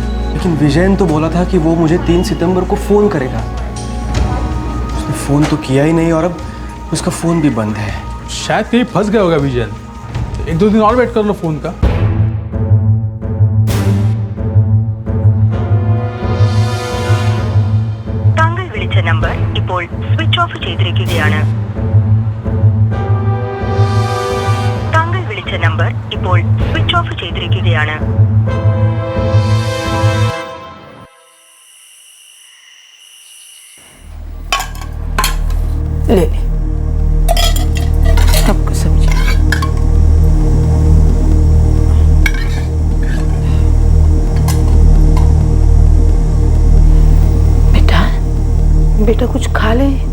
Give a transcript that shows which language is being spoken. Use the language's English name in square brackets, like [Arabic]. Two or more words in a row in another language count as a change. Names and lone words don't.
[Hindi] लेकिन विजयन तो बोला था कि वो मुझे 3 सितंबर को फ़ोन करेगा। उसने फ़ोन तो किया ही नहीं और अब उसका फ़ोन भी बंद है। शायद कहीं फंस गया होगा विजयन। 1-2 दिन और वेट कर लो फ़ोन का। [Malayalam] താങ്കൾ വിളിച്ച നമ്പർ ഇപ്പോൾ സ്വിച്ച് ഓഫ് ചെയ്തിരിക്കുകയാണ്. താങ്കൾ വിളിച്ച നമ്പർ ഇപ്പോൾ സ്വിച്ച് ഓഫ് ചെയ്തിരിക്കുകയാണ്. [Hindi] ले आपको सब्जी। बेटा बेटा कुछ खा ले।